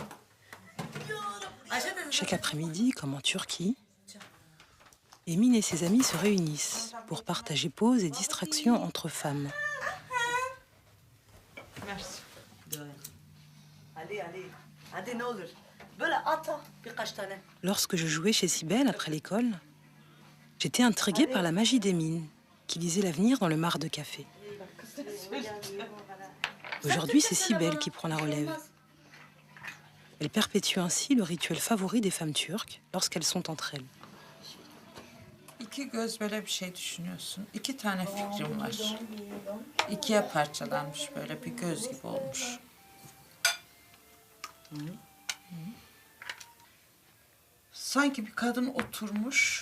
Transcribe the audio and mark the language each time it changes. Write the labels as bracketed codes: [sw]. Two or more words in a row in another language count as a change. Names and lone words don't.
[fr] Chaque après-midi, comme en Turquie, Emine et ses amis se réunissent pour partager pauses et distractions entre femmes. Merci. De rien. Allez. [tr] Hadi ne olur. Böyle ata birkaç tane. [fr] Lorsque je jouais chez Sibel après l'école, j'étais intriguée par la magie d'Emine, qui lisait l'avenir dans le marc de café. Aujourd'hui, c'est Sibel qui prend la relève. Elle perpétue ainsi le rituel favori des femmes turques lorsqu'elles sont entre elles. [tr] İki göz böyle bir şey düşünüyorsun. İki tane fikrim var. İkiye parçalanmış böyle bir göz gibi olmuş. Sanki bir kadın oturmuş.